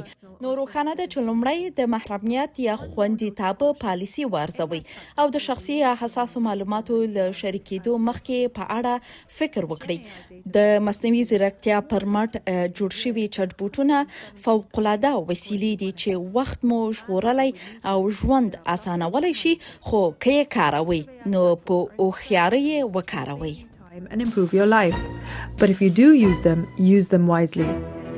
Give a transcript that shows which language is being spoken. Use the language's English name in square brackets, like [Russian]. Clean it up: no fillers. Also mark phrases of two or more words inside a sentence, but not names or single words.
[Pashto] نو روښانه ده چې لومړی د محرمیت یا خوندیتاب پالیسي وارزوئ او د شخصي یا حساسو معلوماتو له شریکېدو مخکې په اړه فکر وکړئ. د مصنوعي ځیرکتیا پر مټ جوړ شوي چټ بوټونه فوق‌العاده وسیلې دي چې وخت مو ژغورلی او ژوند اسانولی شي، خو که یې کاروئ نو په هوښیارۍ یې وکاروئ. [English] And improve your life. But if you do use them wisely.